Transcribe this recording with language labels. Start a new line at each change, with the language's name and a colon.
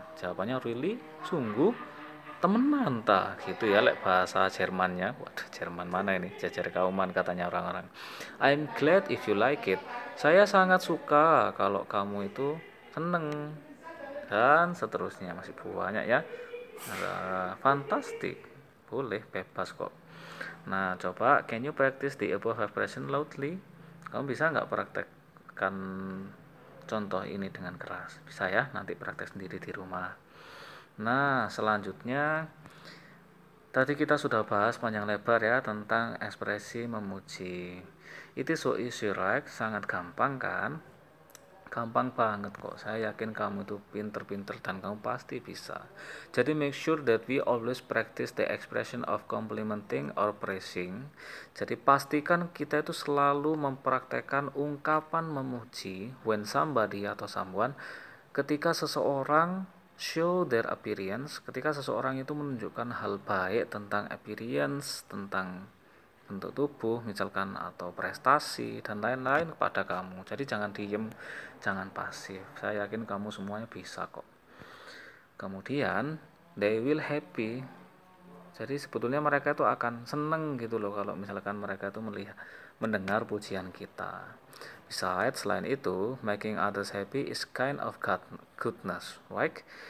Indonesian: Jawabannya really, sungguh, temenan tak gitu ya, lek bahasa Jermannya. Waduh, Jerman mana ini, jajar kauman katanya orang-orang.
English: I'm glad if you like it.
Indonesian: Saya sangat suka kalau kamu itu seneng, dan seterusnya, masih banyak ya. Fantastic, boleh, bebas kok. Nah, coba
English: can you practice the above expression loudly?
Indonesian: Kamu bisa nggak praktekkan contoh ini dengan keras? Bisa ya, nanti praktek sendiri di rumah. Nah, selanjutnya tadi kita sudah bahas panjang lebar ya tentang ekspresi memuji.
English: It is so easy, right?
Indonesian: Sangat gampang kan? gampang banget kok. Saya yakin kamu itu pinter-pinter dan kamu pasti bisa.
English: Jadi make sure that we always practice the expression of complimenting or praising.
Indonesian: Jadi pastikan kita itu selalu mempraktekkan ungkapan memuji
English: when somebody
Indonesian: atau someone, ketika seseorang
English: show their appearance,
Indonesian: ketika seseorang itu menunjukkan hal baik tentang appearance, tentang bentuk tubuh misalkan, atau prestasi dan lain-lain kepada kamu. Jadi jangan diem, jangan pasif. Saya yakin kamu semuanya bisa kok. Kemudian
English: they will happy.
Indonesian: Jadi sebetulnya mereka itu akan seneng gitu loh kalau misalkan mereka itu mendengar pujian kita.
English: Besides,
Indonesian: selain itu,
English: making others happy is kind of goodness, right?